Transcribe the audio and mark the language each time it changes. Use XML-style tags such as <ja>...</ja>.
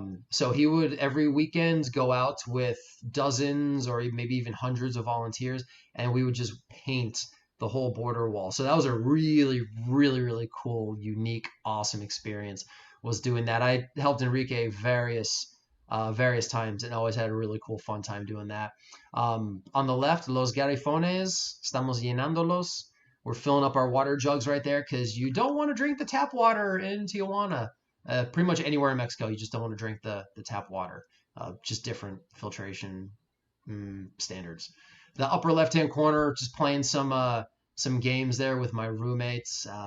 <en>So he would every weekend go out with dozens or maybe even hundreds of volunteers, and we would just paint the whole border wall. So that was a really, really, really cool, unique, awesome experience, was doing that. I helped Enrique various times and always had a really cool, fun time doing that. On the left,</en> <es>los garrafones, estamos llenándolos.</es> <en>We're filling up our water jugs right there because you don't want to drink the tap water in Tijuana. Pretty much anywhere in Mexico, you just don't want to drink the tap water. Just different filtration standards. The upper left-hand corner, just playing some games there with my roommates.</en>